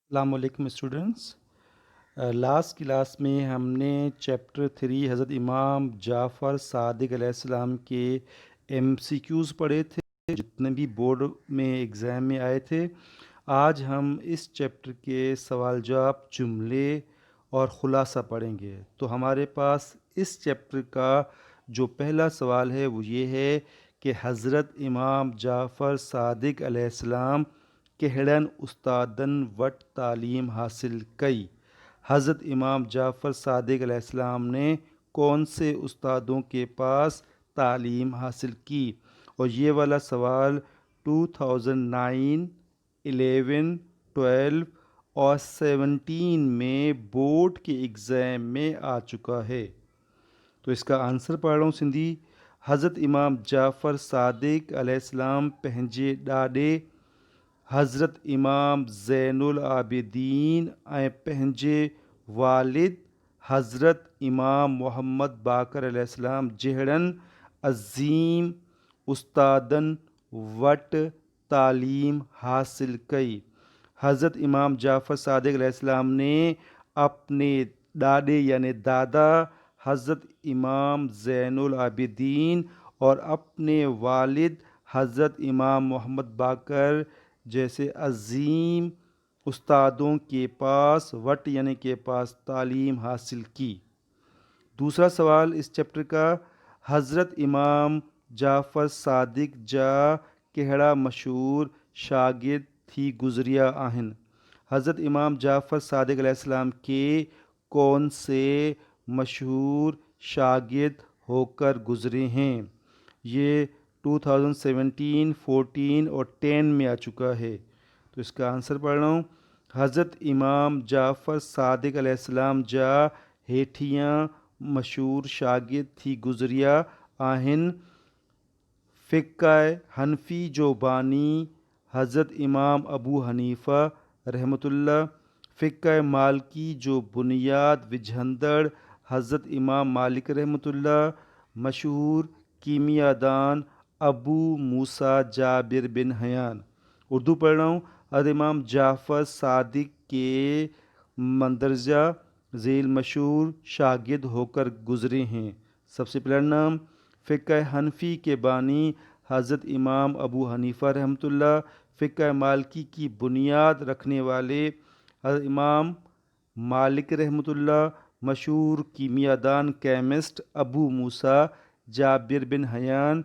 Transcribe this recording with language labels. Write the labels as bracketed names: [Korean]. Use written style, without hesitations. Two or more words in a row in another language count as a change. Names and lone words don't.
[Urdu] السلام علیکم اسٹوڈنٹس۔ لاسٹ کلاس میں ہم نے چیپٹر 3 حضرت امام جعفر صادق علیہ السلام کے ایم سی کیوز پڑھے تھے، جتنے بھی بورڈ میں ایگزام میں آئے تھے. آج ہم اس چیپٹر کے سوال جواب، جملے اور خلاصہ پڑھیں گے. تو ہمارے پاس اس چیپٹر کا جو پہلا سوال ہے وہ یہ ہے کہ حضرت امام جعفر صادق علیہ السلام [Sindhi] केहड़न उस्तादन वट तालीम हासिल कई। [Urdu] حضرت امام جعفر صادق علیہ السلام نے کون سے استادوں کے پاس تعلیم حاصل کی. اور یہ والا سوال 2009، 11، 12 اور 17 میں بورڈ کے ایگزام میں آ چکا ہے. تو اس کا آنسر پڑھ رہا ہوں سندھی. [Sindhi] हज़रत इमाम जाफ़र सादिक अलैहिस्सलाम पंहिंजे ॾाॾे हज़रत इमाम ज़ैनुल आबिदीन ऐं पंहिंजे वालिद हज़रत इमाम मोहम्मद बाक़र अलैहिस्सलाम जहिड़नि अज़ीम उस्तादनि वटि तालीम हासिल कई। [Urdu] حضرت امام جعفر صادق علیہ السلام نے اپنے ڏاڏے یعنی دادا حضرت امام زین العابدین اور اپنے والد حضرت امام محمد باقر جیسے عظیم استادوں کے پاس وٹ یعنی کے پاس تعلیم حاصل کی. دوسرا سوال اس چیپٹر کا, [Sindhi] हज़रत इमाम जाफ़र सादिक जा कहिड़ा मशहूर शागिर्द थी गुज़रिया आहिनि। [Urdu] حضرت امام جعفر صادق علیہ السلام کے کون سے مشہور شاگرد ہو کر گزرے ہیں. یہ 2017، 14 اور 10 میں آ چکا ہے. تو اس کا آنسر پڑھ رہا ہوں. [Sindhi] हज़रत इमाम जाफ़र सादिक अलैहिस्सलाम जा हेठियाँ मशहूर शागिर्द थी गुज़रिया आहिनि। फ़िक़्ह हनफ़ी जो बानी हज़रत इमाम अबू हनीफ़ा रहमतुल्लाह, फ़िक़्ह मालिकी जो बुनियाद विझंदड़ हज़रत इमाम मालिक रहमतुल्लाह, मशहूर कीमियादान अबू मूसा जाबिर बिन हयान। [Urdu] اردو پڑھ رہا ہوں. حضرت امام جعفر صادق کے مندرجہ ذیل مشہور شاگرد ہو کر گزرے ہیں. سب سے پہلا نام فقہ حنفی کے بانی حضرت امام ابو حنیفہ رحمۃ اللہ، فقہ مالکی کی بنیاد رکھنے والے حضرت امام مالک رحمۃ اللہ، مشہور کیمیا دان کیمسٹ ابو موسیٰ جابر بن حیان.